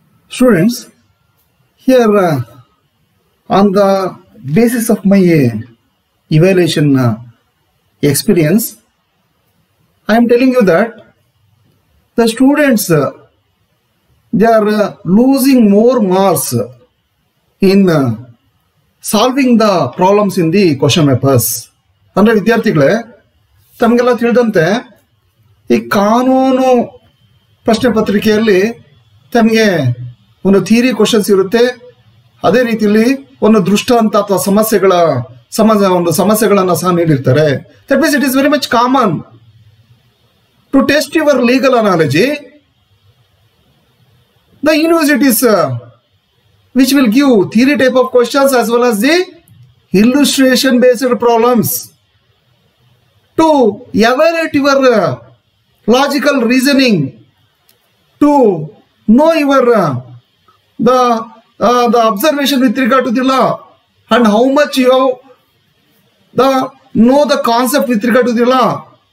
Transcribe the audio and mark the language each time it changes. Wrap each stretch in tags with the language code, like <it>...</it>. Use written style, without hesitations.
<en>Students, here on the basis of my evaluation experience, I am telling you that the students they are losing more marks in solving the problems in the question papers.</en> <kn>ಅಂದ್ರೆ ವಿದ್ಯಾರ್ಥಿಗಳೇ ತಮಗೆಲ್ಲ ತಿಳಿದಂತೆ ಈ ಕಾನೂನು ಪ್ರಶ್ನೆ ಪತ್ರಿಕೆಯಲ್ಲಿ ತಮಗೆ ಒಂದು ಥಿಯರಿ ಕ್ವೆಶ್ಚನ್ಸ್ ಇರುತ್ತೆ, ಅದೇ ರೀತಿಯಲ್ಲಿ ಒಂದು ದೃಷ್ಟಾಂತ ಅಥವಾ ಸಮಸ್ಯೆಗಳನ್ನು ಸಹ ನೀಡಿರ್ತಾರೆ.</kn> <en>That means it is very much common to test your legal analogy. The universities which will give theory type of questions as well as the illustration based problems to evaluate your logical reasoning, to know your the observation with regard to the law and how much you have know the concept with regard to the law.</en>